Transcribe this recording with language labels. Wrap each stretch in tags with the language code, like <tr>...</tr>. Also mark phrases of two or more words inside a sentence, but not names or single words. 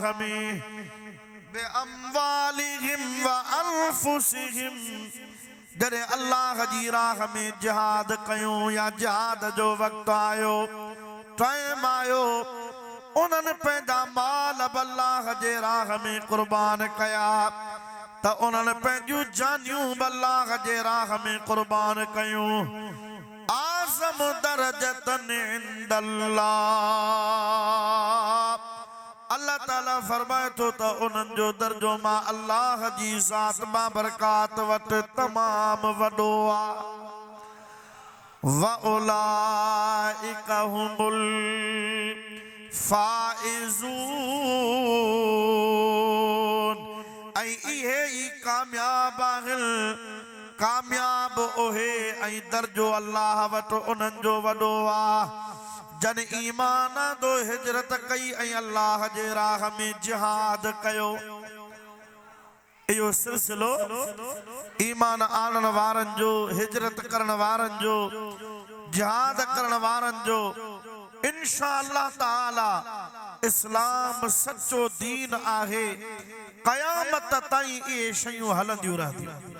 <sd>में,</sd> <ar>بأموالهم وأنفسهم</ar> <sd>जरे अल्लाह जी राह में जिहाद कयूं या जिहाद जो वक्त आयो, टाइम आयो, उन्हनि पंहिंजा माल बि अल्लाह जे राह में कुर्बान कया, त उन्हनि पंहिंजूं जानियूं बि अल्लाह जे राह में कुर्बान कयूं।</sd> <ar>أعظم درجة عند الله, الله تعالى</ar> <sd>फरमाए थो त उन्हनि जो दर्जो मां अल्लाह जी ज़ात बाबरकात वटि तमामु वॾो आहे।</sd> <ar>وأولئك هم الفائزون,</ar> <sd>ऐं इहे ई कामयाब आहिनि, कामयाब ओहे ऐं दर्जो अल्लाह वटि उन्हनि जो वॾो आहे जन ईमान दो, हिजरत कई ऐं अल्लाह जे राह में जिहाद कयो। इहो सिलसिलो ईमान आणण वारनि जो, हिजरत करण वारनि जो, जिहाद करण वारनि जो,</sd> <ar>إن شاء الله تعالى</ar> <sd>इस्लाम सच्चो दीन आहे, क़यामत ताईं इहे शयूं हलंदियूं रहंदियूं।</sd>